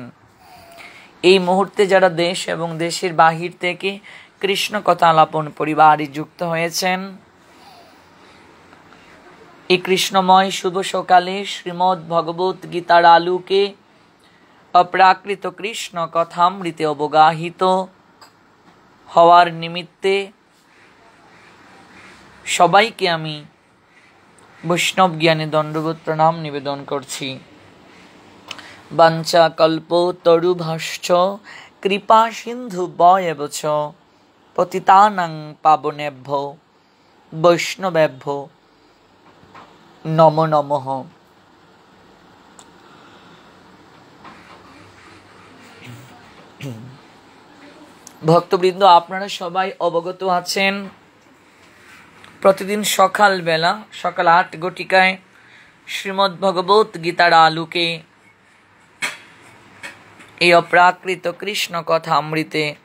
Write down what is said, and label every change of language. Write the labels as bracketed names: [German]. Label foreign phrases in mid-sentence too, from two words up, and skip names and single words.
[Bangla] এই মুহূর্তে যারা দেশ এবং দেশের বাহির থেকে কৃষ্ণ কথা আলাপন পরিবারে যুক্ত হয়েছেন, এই কৃষ্ণময় শুভ সকালে শ্রীমদ্ ভগবত গীতার আলোকে অপ্রাকৃত কৃষ্ণ কথামৃতে অবগাহিত হওয়ার নিমিত্তে সবাইকে আমি বৈষ্ণব জ্ঞানে দণ্ডবৎ প্রণাম নিবেদন করছি। [Sanskrit] বাঞ্ছা কল্প তরুভাশ্চ কৃপা সিন্ধু বয়বচ পতিতানাং পাবনেভ্যো বৈষ্ণবেভ্যো নমো নমঃ। [Bangla] ভক্তবৃন্দ, আপনারা সবাই অবগত আছেন, প্রতিদিন সকালবেলা সকাল ৮ ঘটিকায় শ্রীমদ্ ভগবত গীতার আলোকে এই অপ্রাকৃত কৃষ্ণ কথা অমৃতে